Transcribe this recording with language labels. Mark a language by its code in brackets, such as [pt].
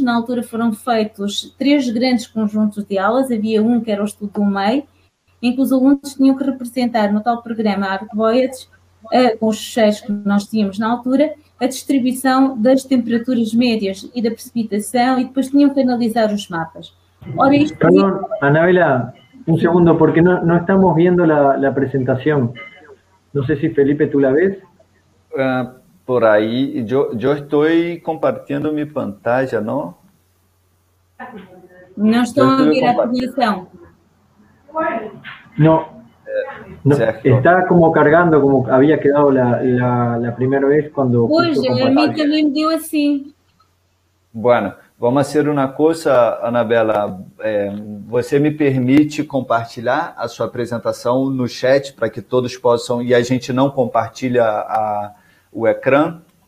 [pt] Na altura foram feitos 3 grandes conjuntos de aulas. Havia um que era o estudo do MEI, em que os alunos tinham que representar no tal programa ArcVoyage, com os fecheiros que nós tínhamos na altura, a distribuição das temperaturas médias e da precipitação, e depois tinham que analisar os mapas. [es] Ahora, perdón, Anabela, un segundo, porque no estamos viendo la presentación. No sé si Felipe tú la ves. Por ahí, yo estoy compartiendo mi pantalla, ¿no? [pt] No estão a ver a apresentação. [es] No, está como cargando, como había quedado la primera vez cuando... [pt] Pois, a mim também me deu assim. Bueno, vamos fazer uma coisa, Anabela. Você me permite compartilhar a sua apresentação no chat para que todos possam, e a gente não compartilha o ecrã?